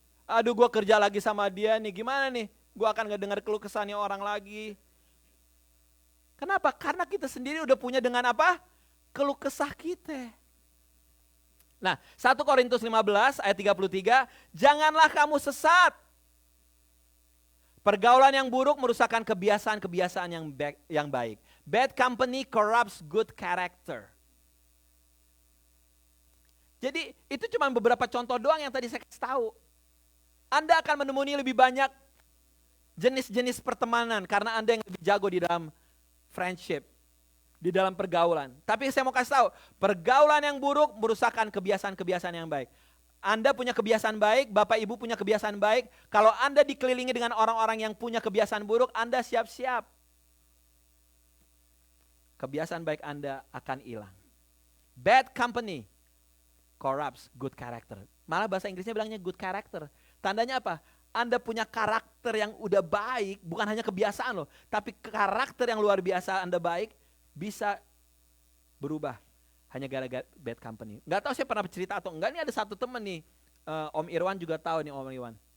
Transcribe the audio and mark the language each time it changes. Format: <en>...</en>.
<id>Aduh gue kerja lagi sama dia nih, gimana nih? Gue akan ngedengar keluh kesahnya orang lagi. Kenapa? Karena kita sendiri udah punya dengan apa? Keluh kesah kita. Nah, 1 Korintus 15 ayat 33, janganlah kamu sesat. Pergaulan yang buruk merusakkan kebiasaan-kebiasaan yang baik.</id> <en>Bad company corrupts good character.</en> <id>Jadi itu cuma beberapa contoh doang yang tadi saya kasih tahu. Anda akan menemui lebih banyak jenis-jenis pertemanan karena Anda yang lebih jago di dalam friendship, di dalam pergaulan. Tapi saya mau kasih tahu, pergaulan yang buruk merusakkan kebiasaan-kebiasaan yang baik. Anda punya kebiasaan baik, Bapak Ibu punya kebiasaan baik. Kalau Anda dikelilingi dengan orang-orang yang punya kebiasaan buruk, Anda siap-siap. Kebiasaan baik Anda akan hilang.</id> <en>Bad company corrupts good character.</en> <id>Malah bahasa Inggrisnya bilangnya good character. Tandanya apa? Anda punya karakter yang udah baik, bukan hanya kebiasaan loh, tapi karakter yang luar biasa Anda baik, bisa berubah hanya gara-gara bad company. Gak tahu saya pernah cerita atau enggak, ini ada satu temen nih, Om Irwan juga tahu nih Om Irwan.</id>